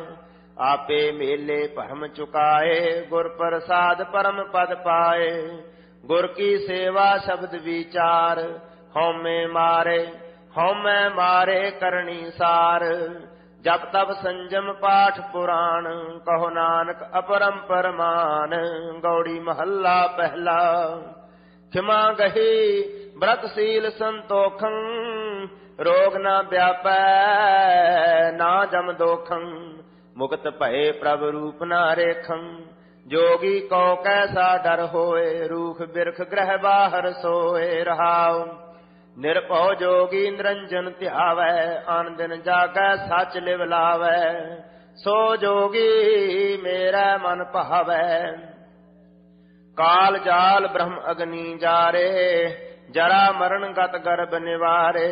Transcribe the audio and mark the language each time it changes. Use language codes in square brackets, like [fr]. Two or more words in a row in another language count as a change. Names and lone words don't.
[pa] ਆਪੇ ਮੇਲੇ ਭਰਮ ਚੁਕਾਏ, ਗੁਰ ਪ੍ਰਸਾਦਿ ਪਰਮ ਪਦੁ ਪਾਏ। ਗੁਰ ਕੀ ਸੇਵਾ ਸਬਦ ਵੀਚਾਰ, ਹਉਮੈ ਮਾਰੇ ਕਰਣੀ ਸਾਰ। ਜਪ ਤਪ ਸੰਜਮ ਪਾਠ ਪੁਰਾਣ, ਕਹੁ ਨਾਨਕ ਅਪਰੰਪਰ ਮਾਨ। ਗਉੜੀ ਮਹਲਾ ਪਹਿਲਾ। ਖਿਮਾ ਗਹੀ ਬ੍ਰਤੁ ਸੀਲ ਸੰਤੋਖੰ, ਰੋਗੁ ਨ ਬਿਆਪੈ ਨਾ ਜਮ ਦੋਖੰ। ਮੁਕਤ ਭਏ ਪ੍ਰਭ ਰੂਪ ਨ ਰੇਖੰ, ਜੋਗੀ ਕਉ ਕੈਸਾ ਡਰੁ ਹੋਇ। ਰੂਖਿ ਬਿਰਖਿ ਗ੍ਰਿਹਿ ਬਾਹਰਿ ਸੋਇ ਰਹਾਉ। ਨਿਰਭਉ ਜੋਗੀ ਨਿਰੰਜਨੁ ਧਿਆਵੈ, ਅਨਦਿਨੁ ਜਾਗੈ ਸਚਿ ਲਿਵ ਲਾਵੈ। ਸੋ ਜੋਗੀ ਮੇਰੈ ਮਨਿ ਭਾਵੈ। ਕਾਲ ਜਾਲ ਬ੍ਰਹਮ ਅਗਨਿ ਜਾਰੇ, ਜਰਾ ਮਰਣ ਗਤੁ ਗਰਬ ਨਿਵਾਰੇ।